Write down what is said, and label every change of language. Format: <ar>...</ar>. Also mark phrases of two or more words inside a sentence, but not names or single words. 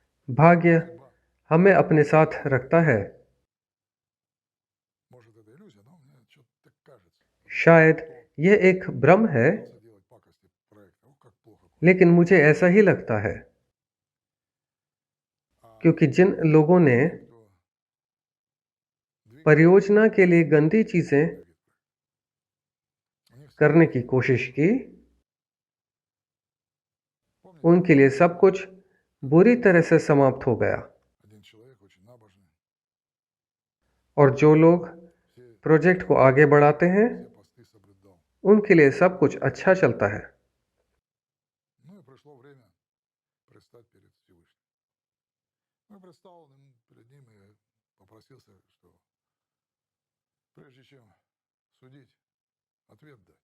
<hi>भाग्य</hi> <ru>Судьба,</ru> <hi>हमें अपने साथ रखता है।</hi> <ru>может, это иллюзия, но мне что-то так кажется. Потому что</ru> <hi>शायद</hi> <ru>кто</ru> <hi>यह एक भ्रम है,</hi> <ru>пытался делать пакости проекта, о, как плохо кончилось.</ru> <hi>लेकिन मुझे ऐसा ही लगता है,</hi> <ru>А</ru> <hi>क्योंकि जिन लोगों ने</hi> <ru>те, кто двигает</ru> <hi>परियोजना के लिए गंदी चीजें</hi> <ru>дорогих проектов, у них</ru> <hi>करने</hi> <ru>всегда</ru> <hi>की</hi> <ru>все</ru> <hi>कोशिश</hi> <ru>хорошо.</ru> <hi>की,</hi> <ru>Помните,</ru> <hi>उनके लिए सब कुछ बुरी तरह से समाप्त हो गया।</hi> <ru>один человек очень набожный,</ru> <hi>और जो लोग</hi> <ru>все</ru> <hi>प्रोजेक्ट को</hi> <ru>заповеди</ru> <hi>आगे</hi> <ru>соблюдал,</ru> <hi>बढ़ाते हैं,</hi> <ru>все посты соблюдал.</ru> <hi>उनके लिए सब कुछ अच्छा चलता है।</hi> <ru>Ну и пришло время предстать перед Всевышним. Ну и предстал перед ним и попросился, что прежде чем судить, ответ дать.</ru>